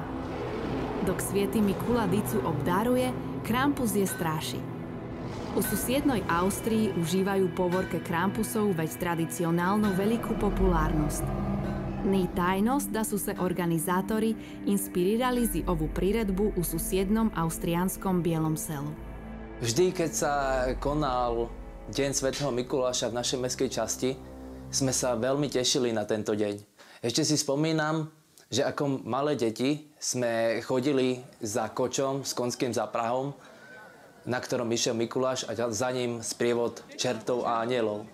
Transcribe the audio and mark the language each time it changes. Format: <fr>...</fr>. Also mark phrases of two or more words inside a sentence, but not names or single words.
<hr>Dok Svieti Mikula dicu obdaruje, Krampus je straši. U susjednoj Austriji uživaju povorke Krampusov već tradicionalno veliku popularnost. Ni tajnost da su se organizatori inspirirali zi ovu priredbu u susjednom austrijanskom Bielom selu.</hr> <sk>Vždy, keď sa konal Deň svätého Mikuláša v našej mestskej časti, sme sa veľmi tešili na tento deň. Ešte si spomínam, že ako malé deti sme chodili za kočom s konským záprahom, na ktorom išiel Mikuláš a za ním sprievod čertov a anielov.</sk>